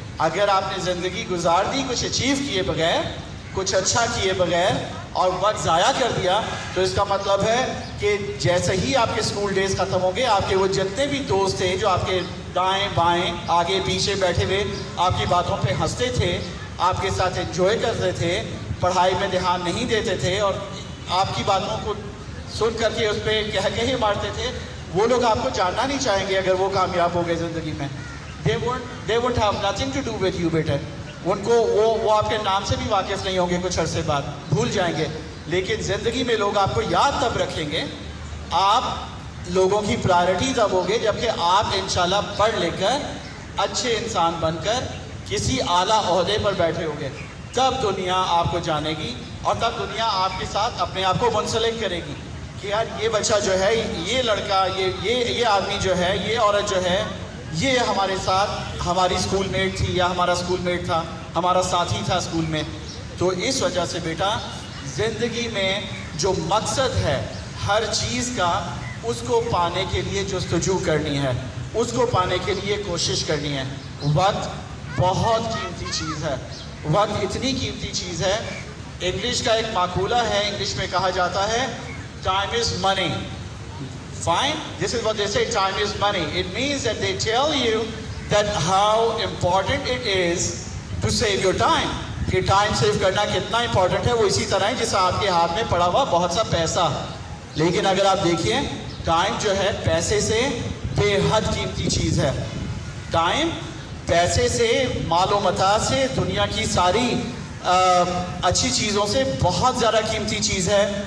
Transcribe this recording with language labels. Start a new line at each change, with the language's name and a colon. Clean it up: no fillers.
Urdu: اگر آپ نے زندگی گزار دی کچھ اچیو کیے بغیر، کچھ اچھا کیے بغیر اور وقت ضائع کر دیا، تو اس کا مطلب ہے کہ جیسے ہی آپ کے اسکول ڈیز ختم ہوں گے، آپ کے وہ جتنے بھی دوست تھے جو آپ کے دائیں بائیں آگے پیچھے بیٹھے ہوئے آپ کی باتوں پہ ہنستے تھے، آپ کے ساتھ انجوائے کرتے تھے، پڑھائی میں دھیان نہیں دیتے تھے اور آپ کی باتوں کو سن کر کے اس پہ کہے مارتے تھے، وہ لوگ آپ کو جاننا نہیں چاہیں گے اگر وہ کامیاب ہو گئے زندگی میں.
English: they won't have nothing to do with you بیٹے.
Urdu: ان کو وہ آپ کے نام سے بھی واقف نہیں ہوں گے، کچھ عرصے بعد بھول جائیں گے. لیکن زندگی میں لوگ آپ کو یاد تب رکھیں گے، آپ لوگوں کی پرائرٹی تب ہوگے جبکہ آپ انشاءاللہ پڑھ لکھ کر اچھے انسان بن کر کسی اعلیٰ عہدے پر بیٹھے ہوگے. تب دنیا آپ کو جانے گی اور تب دنیا آپ کے ساتھ اپنے آپ کو منسلک کرے گی کہ یار یہ بچہ جو ہے، یہ لڑکا، یہ آدمی جو ہے، یہ عورت جو ہے، یہ ہمارے ساتھ ہماری اسکول میٹ تھی یا ہمارا اسکول میٹ تھا، ہمارا ساتھی تھا اسکول میں. تو اس وجہ سے بیٹا زندگی میں جو مقصد ہے ہر چیز کا، اس کو پانے کے لیے جستجو کرنی ہے، اس کو پانے کے لیے کوشش کرنی ہے. وقت بہت قیمتی چیز ہے، وقت اتنی قیمتی چیز ہے. انگلش کا ایک مقولہ ہے، انگلش میں کہا جاتا ہے
English: Time is money. Fine, this is what they say, time is money. It means that they tell you that how important it is to save your time.
Urdu: کہ ٹائم سیو کرنا کتنا امپورٹنٹ ہے، وہ اسی طرح ہے جیسا آپ کے ہاتھ میں پڑا ہوا بہت سا پیسہ. لیکن اگر آپ دیکھیے ٹائم جو ہے پیسے سے بے حد قیمتی چیز ہے. ٹائم پیسے سے، مال و متاع سے، دنیا کی ساری اچھی چیزوں سے بہت زیادہ قیمتی چیز ہے.